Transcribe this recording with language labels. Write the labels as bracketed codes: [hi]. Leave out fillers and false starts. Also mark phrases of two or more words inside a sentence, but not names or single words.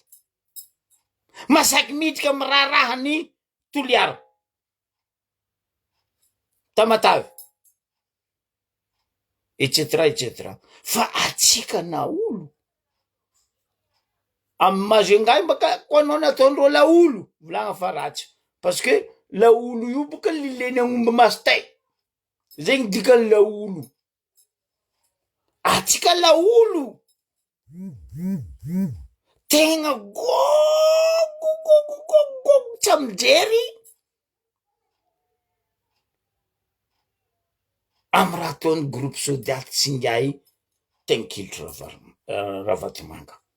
[mg] Masaky miditra amy raha ny Toliara. Tamatavy. Etc etc. Fa atsika na olo. Amy Majunga baka ko anao nataondreo laolo. Volagna fa ratsy. [fr] Parce que [mg] laolo io boka lileny agn'omby masitay. Zegny dikany laolo. Atsika laolo. Tegna gogo tsy mijery. Amy raha ataony groupe sodiaty Tsingahy Tenkilotro Ravatomanga.